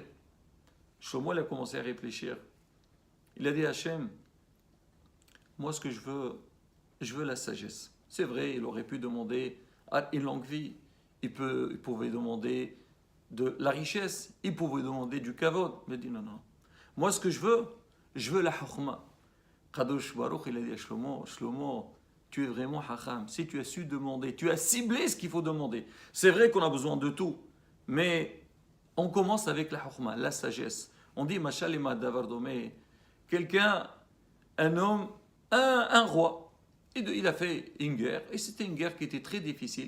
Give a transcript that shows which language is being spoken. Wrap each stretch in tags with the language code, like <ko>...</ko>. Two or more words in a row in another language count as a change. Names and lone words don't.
<fr>Shlomo, il a commencé à réfléchir. Il a dit à Hachem, moi ce que je veux la sagesse. C'est vrai, il aurait pu demander une longue vie, il pouvait demander de la richesse, il pouvait demander du kavod. Il a dit non, non. Moi ce que je veux la chokhma.</fr> <he>קדוש ברוך,</he> <fr>il a dit à Shlomo, Shlomo, tu es vraiment hacham. Si tu as su demander, tu as ciblé ce qu'il faut demander. C'est vrai qu'on a besoin de tout, mais on commence avec la chokhma, la sagesse. On dit, Machal et Madavardomé, quelqu'un, un homme, un roi, il a fait une guerre, et c'était une guerre qui était très difficile.</fr>